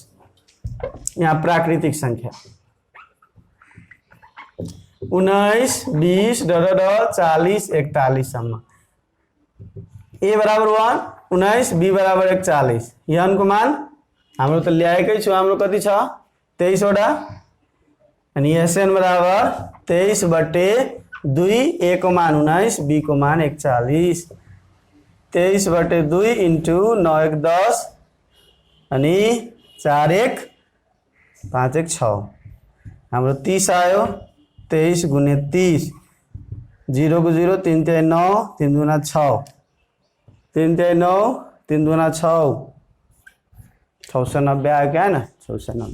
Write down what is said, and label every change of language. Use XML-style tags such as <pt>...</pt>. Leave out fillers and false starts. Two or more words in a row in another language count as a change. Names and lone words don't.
<ne>यहाँ प्राकृतिक संख्या 19 20 40 41 सम्म। a बराबर 1 19 b बराबर 41। n को मान हाम्रो त ल्याएकै छु, हाम्रो कति छ 23 वटा। अनि Sn बराबर 23/2 a को मान 19 b को मान 41 23/2 इन्टु 9 1 10 अनि 4 1 5 1 6 हाम्रो 30 आयो। 23 गुने 30 0 को 0 3 3 9 3 दुना 6 3 3 9 3 दुना 6 690 आयो क्या हैन 690।</ne>